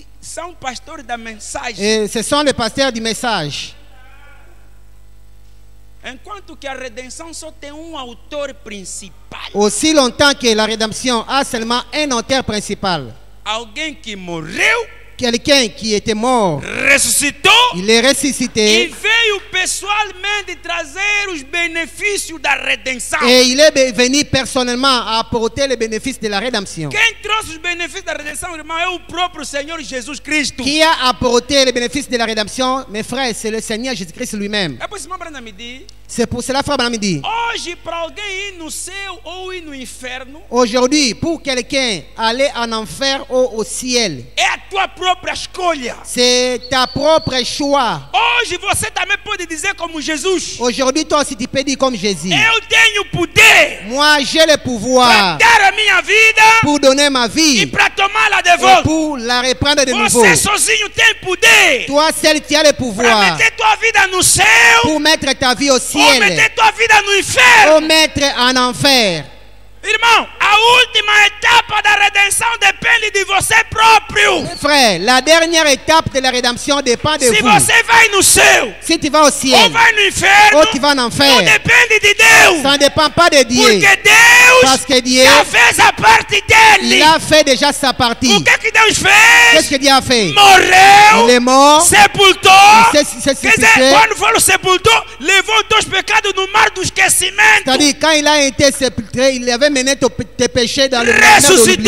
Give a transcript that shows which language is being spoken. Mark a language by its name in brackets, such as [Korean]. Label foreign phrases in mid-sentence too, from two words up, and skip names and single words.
[Portuguese] são pastores da mensagem. [French] Et ce sont les pasteurs du message. [Portuguese] Enquanto que a redenção só tem um autor principal. [French] Aussi longtemps que la rédemption a seulement un auteur principal. [Portuguese] Alguém que morreu, [French] Quelqu'un qui était mort, [Portuguese] ressuscitou [French] il est [Portuguese] e [French] ressuscité [Portuguese] veio pessoalmente trazer os benefícios da redenção. [French] et il est venu personnellement apporter les bénéfices de la rédemption. [Portuguese] Quem trouxe os benefícios da redenção, irmão, é o próprio Senhor Jesus Cristo. [French] Qui a apporté les bénéfices de la rédemption? Mes frères, c'est le Seigneur Jésus-Christ lui-même. [Portuguese] É por isso que Branham me diz, [French] C'est pour cela, frère Branham dit, [Portuguese] hoje para alguém ir no céu ou ir no inferno, [French] aujourd'hui, pour quelqu'un aller en enfer ou au ciel, [Portuguese] é a tua própria escolha. [French] c'est ta propre choix. [Portuguese] Hoje você também pode dizer como Jesus, [French] Aujourd'hui, toi aussi, tu peux dire comme Jésus. [Portuguese] eu tenho poder [French] Moi, j'ai le [Portuguese] para [French] pouvoir [Portuguese] dar a minha vida [French] pour donner ma [Portuguese] e [French] vie [Portuguese] para tomá-la de [French] et [Portuguese] volta. [French] pour la reprendre de nouveau. [Portuguese] Você sozinho tem poder [French] Toi seul, tu as le [Portuguese] para [French] pouvoir [Portuguese] meter tua vida no céu [French] pour mettre ta vie au [Portuguese] ou [French] ciel [Portuguese] meter tua vida no inferno. [French] ou mettre en enfer. [Portuguese] Irmão, a última etapa da redenção depende de você próprio. [French] Frère, la dernière étape de la rédemption dépend de [Portuguese] Se [French] vous. [Portuguese] você vai no céu [French] Si tu vas au [Portuguese] ou [French] ciel [Portuguese] vai no inferno, [French] ou tu vas en [Portuguese] não [French] enfer, [Portuguese] depende de Deus. [French] ça ne dépend pas de Dieu. [Portuguese] Porque Deus [French] Parce que Dieu, [Portuguese] já fez a parte dele. [French] il a fait déjà sa partie. [Portuguese] O que Deus [French] Qu'est-ce [Portuguese] fez? [French] que Dieu a fait? [Portuguese] Morreu, [French] Il est mort, [Portuguese] sepultou. [French] il s'est [Portuguese] Quer dizer, [French] sepulté. [Portuguese] quando falou sepultou, levou os teus pecados no mar do esquecimento. [French] C'est-à-dire, quand il a été sepulté, il avait mené tes péchés dans le mer de l'oubli.